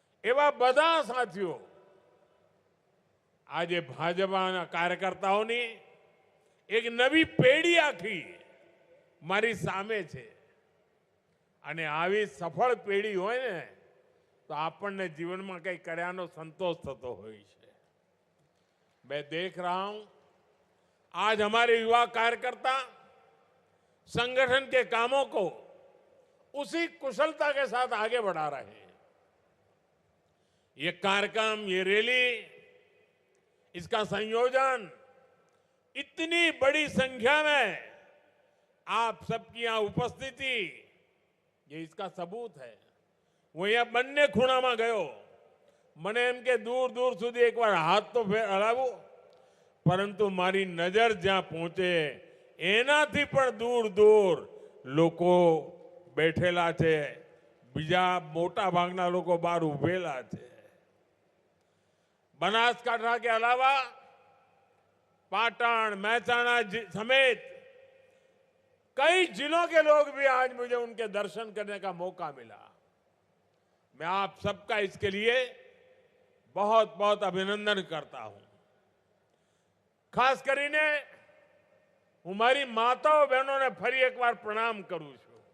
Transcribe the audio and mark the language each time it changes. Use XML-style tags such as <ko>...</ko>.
<gu>એવા બધા સાથીઓ આજે ભાજપના કાર્યકર્તાઓની એક નવી પેઢી આખી મારી સામે છે. અને આવી સફળ પેઢી હોય ને તો આપણને જીવનમાં કંઈ કર્યાનો સંતોષ થતો હોય છે.</gu> <hi>मैं देख रहा हूं आज हमारे युवा कार्यकर्ता संगठन के कामों को उसी कुशलता के साथ आगे बढ़ा रहे हैं. ये कार्यक्रम, ये रैली, इसका संयोजन इतनी बड़ी संख्या में आप सबकी यहां उपस्थिति, ये इसका सबूत है. वो यहां</hi> <gu>બંને ખૂણામાં ગયો, મને એમ કે દૂર દૂર સુધી એકવાર હાથ તો હલાવું, પરંતુ મારી નજર જ્યાં પહોંચે એનાથી પણ દૂર દૂર લોકો બેઠેલા છે. બીજા મોટા ભાગના લોકો બહાર ઉભેલા છે.</gu> <hi>बनासकांठा के अलावा पाटन, महसाणा समेत कई जिलों के लोग भी आज मुझे उनके दर्शन करने का मौका मिला. मैं आप सबका इसके लिए बहुत बहुत अभिनंदन करता हूं.</hi> <gu>खास કરીને હું મારી માતાઓ બહેનોને ફરી એકવાર પ્રણામ કરું છું.</gu>